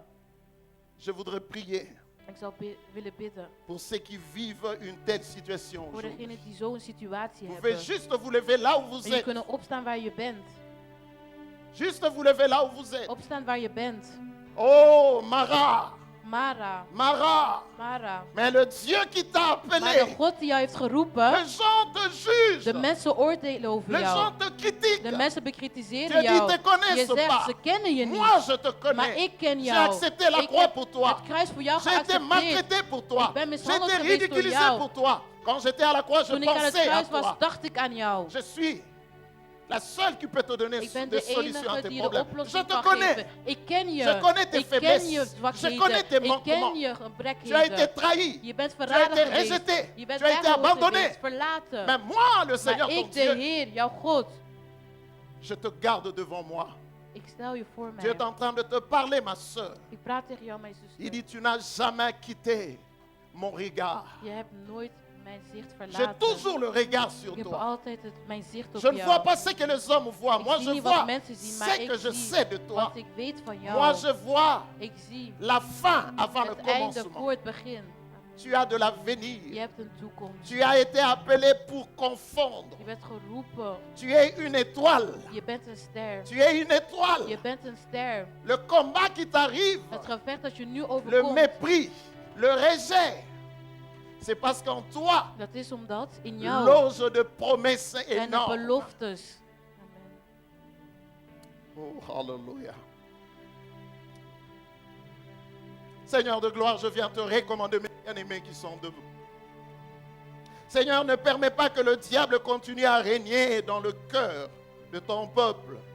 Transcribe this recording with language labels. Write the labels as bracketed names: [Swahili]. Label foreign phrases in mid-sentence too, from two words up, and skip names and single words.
[French] Je voudrais prier [Dutch] Ik zou willen bidden [French] pour ceux qui vivent une telle situation [Dutch] voor [French] aujourd'hui. [Dutch] degenen die zo'n situatie [French] Vous pouvez [Dutch] hebben. [French] juste vous lever là où vous [Dutch] En je [French] êtes. [Dutch] kunnen opstaan waar je bent. [French] Juste vous lever là où vous êtes. [Dutch] Opstaan waar je bent. [French] Oh, Mara, [Dutch] Mara, [French] Mara. [Dutch] Mara. [French] Mais le Dieu qui t'a [Dutch] Maar de [French] appelé, [Dutch] God die jou heeft geroepen, [French] les gens te [Dutch] de [French] jugent. [Dutch] mensen oordelen over [French] Les gens [Dutch] jou. [French] te [Dutch] De [French] critiquent. [Dutch] mensen [French] Tu [Dutch] bekritiseren [French] dis, [Dutch] jou. [French] te connaissent [Dutch] Je zegt, [French] pas. [Dutch] ze kennen je [French] Moi, [Dutch] niet. [French] je te [Dutch] Maar [French] connais. [Dutch] ik ken [French] J'ai [Dutch] jou. [French] accepté la [Dutch] Ik [French] croix [Dutch] heb [French] pour toi. [Dutch] het kruis voor jou [French] J'ai été [Dutch] geaccepteerd. [French] maltraité pour toi. [Dutch] Ik ben [French] J'ai [Dutch] mishandeld [French] été [Dutch] geweest door [French] ridiculisé [Dutch] jou. [French] pour toi. Quand j'étais à la croix, je [Dutch] Toen ik aan het [French] pensais à [Dutch] kruis was, [French] toi. [Dutch] dacht ik aan jou. [French] Je suis la seule qui peut te donner [Dutch] Ik ben [French] des [Dutch] de [French] solutions à [Dutch] enige [French] tes [Dutch] die de [French] problèmes. Je [Dutch] oplossing [French] te [Dutch] kan [French] connais. [Dutch] geven. Ik ken je. [French] Je connais tes [Dutch] Ik ken [French] faiblesses. [Dutch] je [French] Je connais tes [Dutch] zwakheden. Ik ken [French] manquements. [Dutch] je [French] Tu as été [Dutch] gebrekheden. [French] trahi. [Dutch] Je bent [French] Tu as [Dutch] verraden [French] été [Dutch] geweest. [French] rejeté. [Dutch] Je bent [French] Tu as été [Dutch] weggehoord [French] abandonné. [Dutch] geweest, verlaten. [French] Mais moi, le Seigneur, [Dutch] Maar [French] ton [Dutch] ik, de [French] Dieu, [Dutch] Heer, jouw God, [French] je te garde devant moi. [Dutch] ik stel je voor [French] Dieu est [Dutch] mij. [French] en train de te parler, ma soeur. [Dutch] Ik praat tegen jou, mijn [French] Il [Dutch] zuster. [French] dit, tu n'as jamais quitté mon regard. [Dutch] Je hebt nooit mijn zicht [French] J'ai [Dutch] verlaten. [French] toujours le regard sur [Dutch] Ik heb [French] toi. [Dutch] altijd mijn zicht op [French] Je ne vois [Dutch] jou. [French] pas ce que les hommes voient. [Dutch] Ik [French] Moi, [Dutch] zie [French] je [Dutch] niet [French] vois [Dutch] wat mensen zien, maar [French] ce [Dutch] ik [French] que je [Dutch] zie [French] sais de toi. [Dutch] wat ik weet van jou. [French] Moi, je vois [Dutch] Ik zie [French] la fin avant le [Dutch] het einde [French] commencement. [Dutch] voor het begin. [French] Tu as de [Dutch] Je [French] l'avenir. [Dutch] hebt een toekomst. [French] Tu as été appelé pour confondre. [Dutch] Je bent geroepen. [French] Tu es une étoile. [Dutch] Je bent een ster. [French] Tu es une [Dutch] Je [French] étoile. [Dutch] bent een ster. [French] Le combat qui t'arrive, [Dutch] Het gevecht dat je nu [French] le [Dutch] overkomt, [French] mépris, le rejet, c'est parce qu'en toi, [Dutch] dat is omdat in jou [French] l'ose de promesses [Dutch] zijn er [French] énormes. [Dutch] beloftes. Amen. Oh, hallelujah. [French] Seigneur de gloire, je viens te recommander mes bien-aimés qui sont debout. Seigneur, ne permets pas que le diable continue à régner dans le cœur de ton peuple.